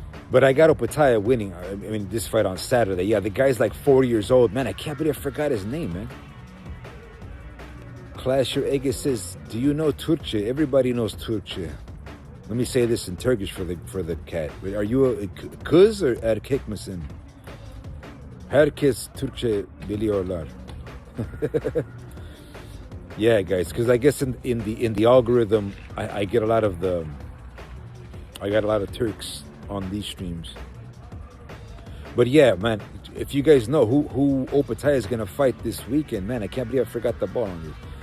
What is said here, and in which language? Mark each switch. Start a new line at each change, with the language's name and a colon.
English: But I got Opetay winning. I mean, this fight on Saturday. Yeah, the guy's like 40 years old. Man, I can't believe I forgot his name, man. Clasher Ege says, do you know Turkce? Everybody knows Turkce. Let me say this in Turkish for the cat. Are you a
Turkish: kız
English: or
Turkish: erkek misin? Herkes Türkçe biliyorlar.
English: Yeah, guys, because I guess in the algorithm, I get a lot of Turks on these streams. But yeah, man, if you guys know who Opetay is gonna fight this weekend, man, I can't believe I forgot the ball on this.